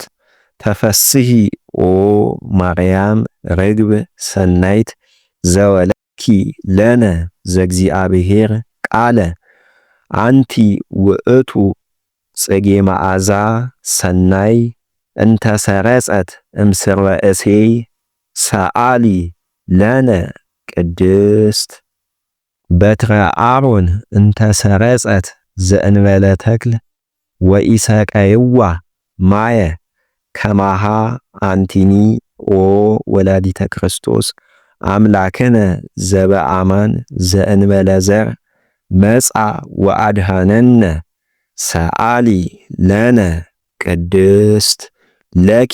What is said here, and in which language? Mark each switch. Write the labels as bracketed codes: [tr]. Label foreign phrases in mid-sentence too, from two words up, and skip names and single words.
[gez] ተፈስሒ ኦ ማርያም ርግብ ሰናይት ዘወለኪ ለነ ዘእግዚአብሔር ቃለ አንቲ ውእቱ ጽጌ መዓዛ ሰናይ እንተ ሰረጸት እምስረ እሴይ ሰዓሊ ለነ ቅድስት በትረ አሮን እንተ ሰረጸት ዘእንበለ ተክል ወኢሰቀይዋ ማየ ከማሃ አንቲኒ ኦ ወላዲተ ክርስቶስ አምላክነ ዘበአማን ዘእንበለ ዘር መጻ ወአድሃነነ ሰአሊ ለነ ቅድስት ለኪ